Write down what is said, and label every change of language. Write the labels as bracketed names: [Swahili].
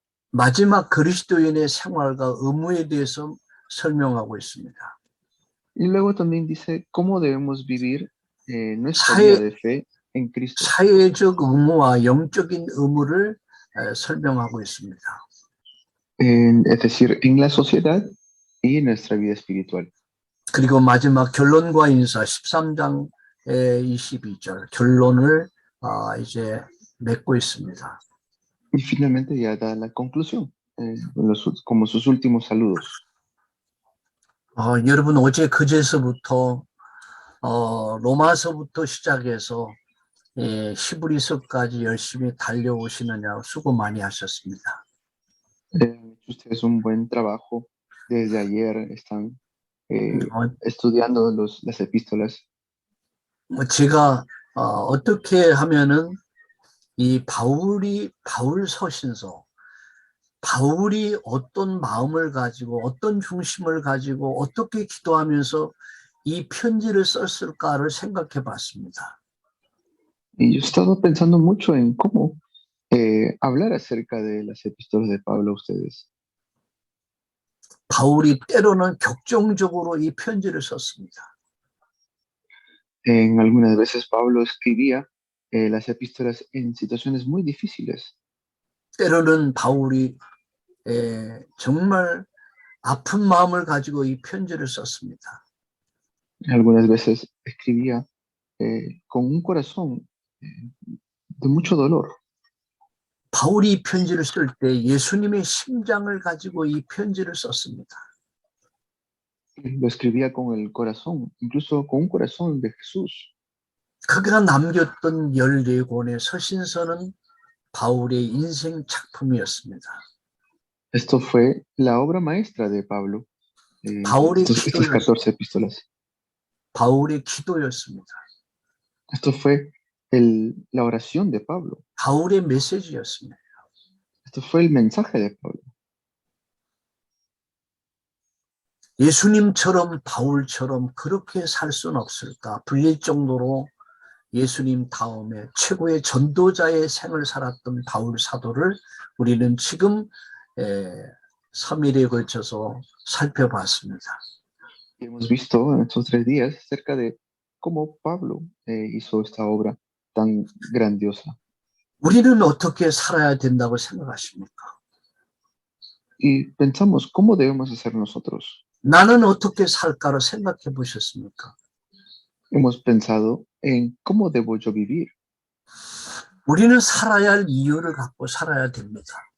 [Korean] 마지막 그리스도인의 생활과 의무에 대해서 설명하고 있습니다. [Spanish] Y luego también dice cómo debemos vivir nuestra vida de fe en Cristo. [Korean] 사회적 의무와 영적인 의무를 설명하고 있습니다. [Spanish] Es decir, en la sociedad y en nuestra vida espiritual. [Korean] 그리고 마지막 결론과 인사 13장 22절 결론을 이제 맺고 있습니다. [Spanish] Y finalmente ya da la conclusión, como sus últimos saludos. [Korean] 여러분 어제 그제서부터 로마서부터 시작해서 히브리서까지 열심히 달려오시느냐고 수고 많이 하셨습니다. [Spanish] Ustedes un buen trabajo. Desde ayer están 어, estudiando las epístolas. [Korean] 제가 어떻게 하면은 이 바울 서신서, 바울이 어떤 마음을 가지고 어떤 중심을 가지고 어떻게 기도하면서 이 편지를 썼을까를 생각해 봤습니다. [Spanish] Y yo he estado pensando mucho en cómo hablar acerca de las epístolas de Pablo a ustedes. [Korean] 바울이 때로는 격정적으로 이 편지를 썼습니다. [Spanish] En algunas veces Pablo escribía las epístolas en situaciones muy difíciles. [Korean] 때로는 바울이 정말 아픈 마음을 가지고 이 편지를 썼습니다. [Spanish] Algunas veces escribía con un corazón de mucho dolor. [Korean] 바울이 이 편지를 쓸 때 예수님의 심장을 가지고 이 편지를 썼습니다. [Spanish] Lo escribía con el corazón, incluso con un corazón de Jesús. [Korean] 그가 남겼던 14권의 서신서는 바울의 인생 작품이었습니다. [Spanish] Esto fue la obra maestra de Pablo, [Korean] 바울의 [Spanish] estas 14 epístolas. [Korean] 바울의 기도였습니다. [Spanish] Esto fue la oración de Pablo. [Korean] 바울의 메시지였습니다. [Spanish] Esto fue el mensaje de Pablo. [Korean] 예수님처럼 바울처럼 그렇게 살 수는 없을까 불릴 정도로 예수님 다음에 최고의 전도자의 생을 살았던 바울 사도를 우리는 지금 3일에 걸쳐서 살펴봤습니다. [Spanish] Hemos visto en estos 3 días acerca de cómo Pablo hizo esta obra tan grandiosa. [Korean] 우리는 어떻게 살아야 된다고 생각하십니까? [Spanish] Y pensamos, ¿cómo debemos hacer nosotros? [Korean] 나는 어떻게 살까를 생각해 보셨습니까? [Spanish] Hemos pensado en cómo debo yo vivir. [Korean] 우리는 살아야 할 이유를 갖고 살아야 됩니다.